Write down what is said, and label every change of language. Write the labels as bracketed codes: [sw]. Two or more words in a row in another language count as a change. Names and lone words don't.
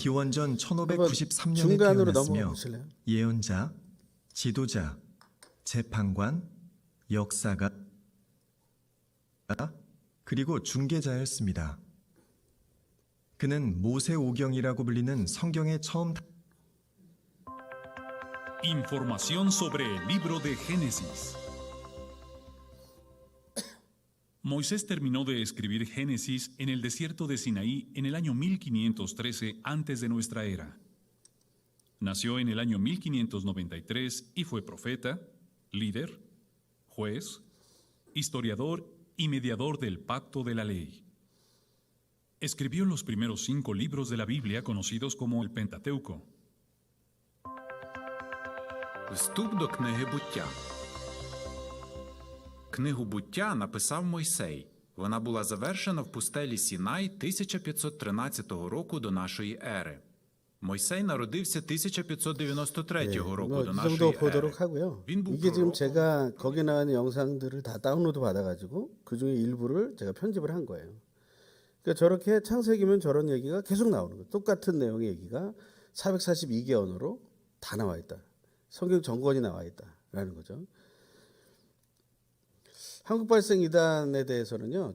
[ko] 기원전 1593년에 중간으로 태어났으며 넘어가 보실래요? 예언자, 지도자, 재판관, 역사가 그리고 중개자였습니다. 그는 모세오경이라고 불리는 성경의 처음 [es] Información sobre el libro de Génesis. Moisés terminó de escribir Génesis en el desierto de Sinaí en el año 1513 antes de nuestra era. Nació en el año 1593 y fue profeta, líder, juez, historiador y mediador del pacto de la ley. Escribió los primeros 5 libros de la Biblia conocidos como el Pentateuco. [uk] Вступ до книги «Буття». Книгу «Буття» написав Мойсей. Вона була завершена в пустелі Сінай 1513 року до нашої ери. Мойсей народився 1593 року до [ko] 이 [uk] нашої [ko] 정도 [uk] ери. [ko] 보도록 하고요. [uk] Він був [ko] 이게 지금 [uk] пророком. [ko] 제가 거기 나오는 영상들을 다 다운로드 받아가지고 그 중에 일부를 제가 편집을 한 거예요. 그러니까 저렇게 창세기면 저런 얘기가 계속 나오는 거예요. 똑같은 내용의 얘기가 442개 언어로 다 나와 있다. 성경 전권이 나와 있다라는 거죠. 한국발생이단에 대해서는요.